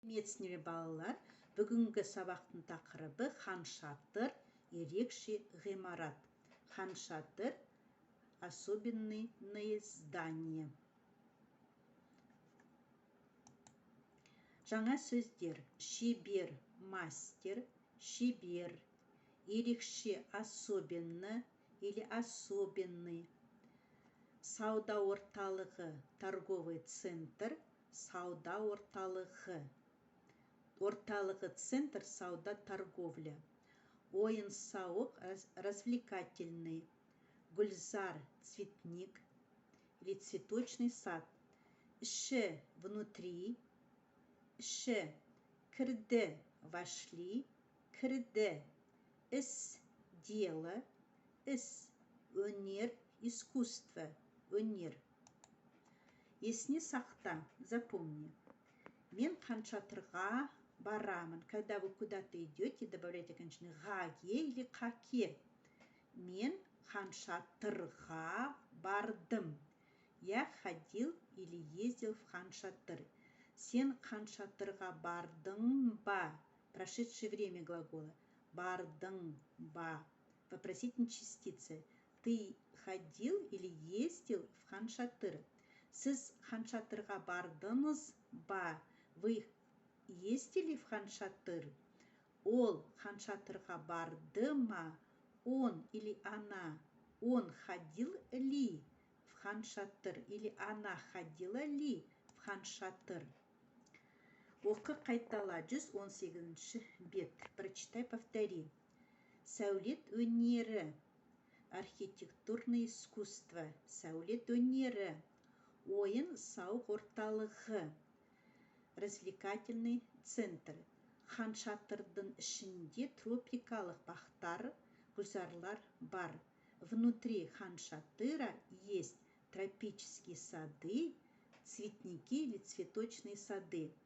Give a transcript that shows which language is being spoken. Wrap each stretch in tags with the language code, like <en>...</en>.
<kk>Сәлеметсіздер балалар, бүгінгі сабақтың тақырыбы Хан Шатыр, ерекше ғимарат.</kk> <ru>Хан Шатыр, особенные здания.</ru> <kk>Жаңа сөздер: шебер, мастер, шебер, ерекше, особенно или особенный, сауда орталығы, торговый центр, сауда орталығы. Орталығы центр, сауда, торговля. Ойын-сауық, развлекательный.</kk> <ru>Гүлзар, цветник или цветочный сад.</ru> <kk>Іші, внутри. Іші, кірді, вошли. Кірді, іс, дело. Іс, өнер, искусство, өнер. Есіне сақта, запомни. Мен Хан Шатырға барамын.</kk> <ru>Когда вы куда-то идете, добавляйте окончание ға-ге или қа-ке.</ru> <kk>Мен Хан Шатырға бардым.</kk> <ru>Я ходил или ездил в Хан Шатыр.</ru> <kk>Сен Хан Шатырға бардың ба?</kk> <ru>Прошедшее время глагола. Бардың ба? Вопросительной частицы. Ты ходил или ездил в Хан Шатыр?</ru> <kk>Сіз Хан Шатырға бардыңыз ба?</kk> <ru>Вы ездили в Хан Шатыр?</ru> <kk>Ол Хан Шатырға барды ма?</kk> <ru>Он или она? Он ходил ли в Хан Шатыр? Или она ходила ли в Хан Шатыр?</ru> <kk>Оқы қайтала, 118 бет.</kk> <ru>Прочитай, повтори.</ru> <kk>Сәулет өнері.</kk> <ru>Архитектурное искусство.</ru> <kk>Сәулет өнері. Ойын-сауық орталығы.</kk> <ru>Развлекательный центр.</ru> <kk>Хан Шатырдың ішінде тропикалық бақтар, гүлзарлар бар.</kk> <ru>Внутри Хан Шатыра есть тропические сады, цветники или цветочные сады.</ru>